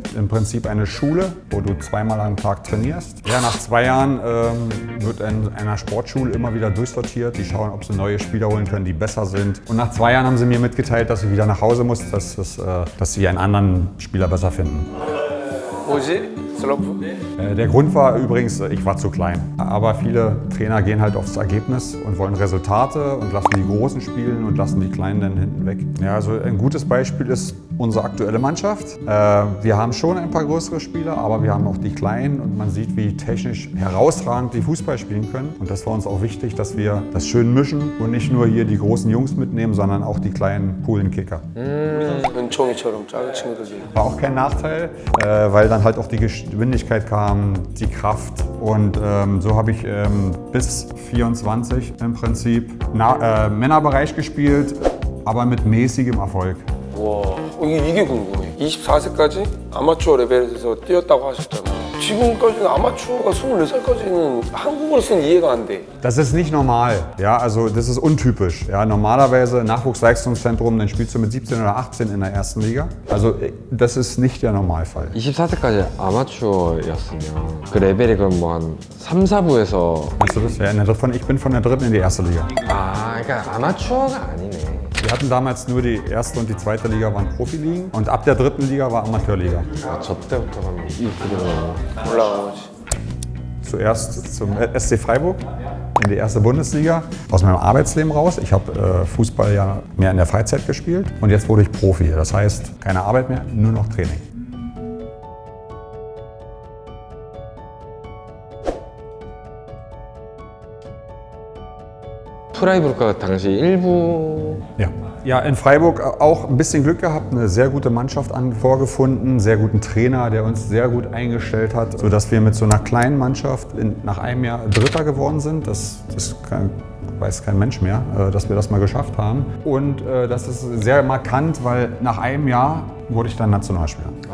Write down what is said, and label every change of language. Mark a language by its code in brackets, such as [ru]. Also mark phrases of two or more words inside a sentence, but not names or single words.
[de] Im Prinzip eine Schule, wo du 2-mal am Tag trainierst. Ja, nach 2 Jahren wird in einer Sportschule immer wieder durchsortiert. Die schauen, ob sie neue Spieler holen können, die besser sind. Und nach 2 Jahren haben sie mir mitgeteilt, dass ich wieder nach Hause muss, dass sie einen anderen Spieler besser finden. [ko] 뭐지? 슬럼프? [de] Der Grund war übrigens, ich war zu klein. Aber viele Trainer gehen halt aufs Ergebnis und wollen Resultate und lassen die Großen spielen und lassen die Kleinen dann hinten weg. Ja, also ein gutes Beispiel ist unsere aktuelle Mannschaft. Wir haben schon ein paar größere Spieler, aber wir haben auch die Kleinen und man sieht, wie technisch herausragend die Fußball spielen können. Und das war uns auch wichtig, dass wir das schön mischen und nicht nur hier die großen Jungs mitnehmen, sondern auch die kleinen coolen Kicker. [ko] 은총이처럼 작은 친구들이. [de] War auch kein Nachteil, weil dann halt auch die Geschwindigkeit kam, die Kraft und so habe ich bis 24 im Prinzip Männerbereich gespielt, aber mit mäßigem Erfolg. [ko] 와, 이게 궁금해. 24세까지 아마추어 레벨에서 뛰었다고 하셨잖아요. 지금까지는 아마추어가 24살까지는 한국어를 쓴 이해가 안 돼. [de] Das ist nicht normal, ja, also das ist untypisch. Ja, normalerweise Nachwuchsleistungszentrum, dann spielst du mit 17 oder 18 in der ersten Liga. Also das ist nicht der Normalfall. [ko] 24세까지 아마추어였으면 그 레벨이 그럼 뭐 한 3, 4부에서 [de] Meinst du das? Ja, ich bin von der dritten in die erste Liga. [ko] 아, 그러니까 아마추어가 아니네. [de] Wir hatten damals nur die erste und die zweite Liga waren Profiligen und ab der dritten Liga war Amateurliga. [ko] 아, 저 때부터 그럼 이렇게 되는 올라간 거지. [de] Zuerst zum SC Freiburg in die erste Bundesliga, aus meinem Arbeitsleben raus. Ich habe Fußball ja mehr in der Freizeit gespielt und jetzt wurde ich Profi. Das heißt, keine Arbeit mehr, nur noch Training. [ko] 프라이부르크가 당시 1부 [de] Ja, in Freiburg auch ein bisschen Glück gehabt, eine sehr gute Mannschaft vorgefunden, einen sehr guten Trainer, der uns sehr gut eingestellt hat, sodass wir mit so einer kleinen Mannschaft nach einem Jahr Dritter geworden sind. Das weiß kein Mensch mehr, dass wir das mal geschafft haben. Und das ist sehr markant, weil nach einem Jahr wurde ich dann Nationalspieler.